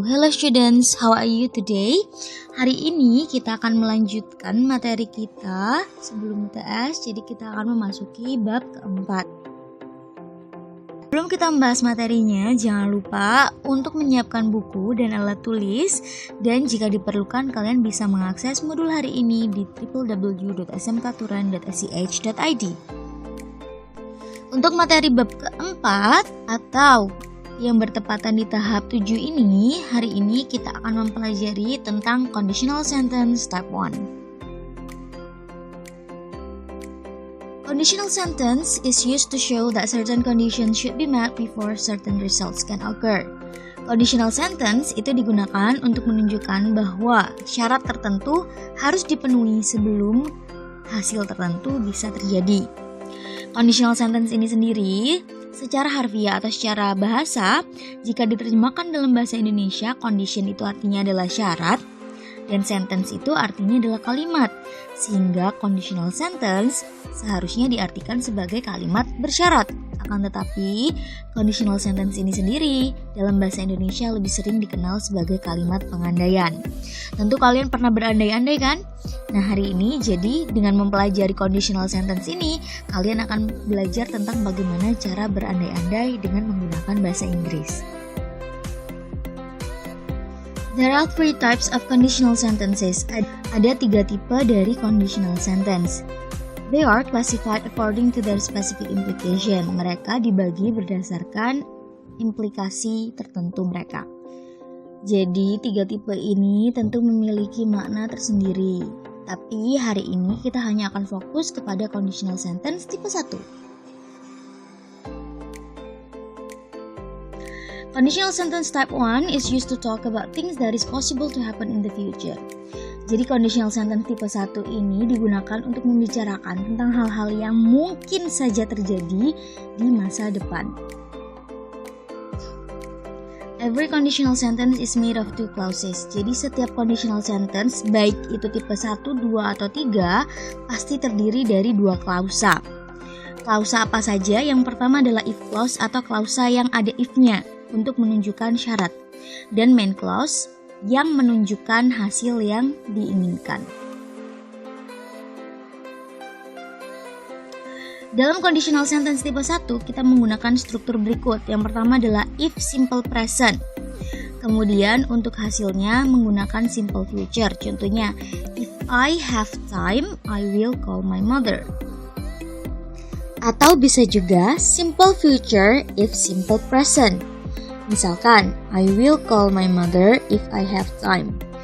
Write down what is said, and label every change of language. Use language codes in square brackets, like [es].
[en] Hello students, how are you today? [id] Hari ini kita akan melanjutkan materi kita sebelum UTS, jadi kita akan memasuki bab keempat. Sebelum kita membahas materinya, jangan lupa untuk menyiapkan buku dan alat tulis, dan jika diperlukan kalian bisa mengakses modul hari ini di www.smkturan.sch.id. Untuk materi bab keempat atau yang bertepatan di tahap 7 ini, hari ini kita akan mempelajari tentang conditional sentence type 1. [en] Conditional sentence is used to show that certain conditions should be met before certain results can occur. [id] Conditional sentence itu digunakan untuk menunjukkan bahwa syarat tertentu harus dipenuhi sebelum hasil tertentu bisa terjadi. Conditional sentence ini sendiri secara harfiah atau secara bahasa, jika diterjemahkan dalam bahasa Indonesia, condition itu artinya adalah syarat dan sentence itu artinya adalah kalimat. Sehingga conditional sentence seharusnya diartikan sebagai kalimat bersyarat. Akan tetapi, conditional sentence ini sendiri dalam bahasa Indonesia lebih sering dikenal sebagai kalimat pengandaian. Tentu kalian pernah berandai-andai kan? Nah, hari ini jadi dengan mempelajari conditional sentence ini, kalian akan belajar tentang bagaimana cara berandai-andai dengan menggunakan bahasa Inggris. [en] There are three types of conditional sentences. [id] Ada 3 tipe dari conditional sentence. [en] They are classified according to their specific implication. [id] Mereka dibagi berdasarkan implikasi tertentu mereka. Jadi 3 tipe ini tentu memiliki makna tersendiri. Tapi hari ini kita hanya akan fokus kepada conditional sentence tipe 1. [en] Conditional sentence type 1 is used to talk about things that is possible to happen in the future. [id] Jadi conditional sentence tipe 1 ini digunakan untuk membicarakan tentang hal-hal yang mungkin saja terjadi di masa depan. [en] Every conditional sentence is made of 2 clauses. [id] Jadi setiap conditional sentence, baik itu tipe 1, 2, atau 3, pasti terdiri dari 2 klausa. Klausa apa saja? Yang pertama adalah if clause atau klausa yang ada if-nya untuk menunjukkan syarat. Dan main clause yang menunjukkan hasil yang diinginkan. Dalam conditional sentence tipe 1, kita menggunakan struktur berikut. Yang pertama adalah if simple present. Kemudian untuk hasilnya menggunakan simple future. Contohnya, [en] if I have time, I will call my mother. [id] Atau bisa juga simple future if simple present. Misalkan, [en] I will call my mother if I have time.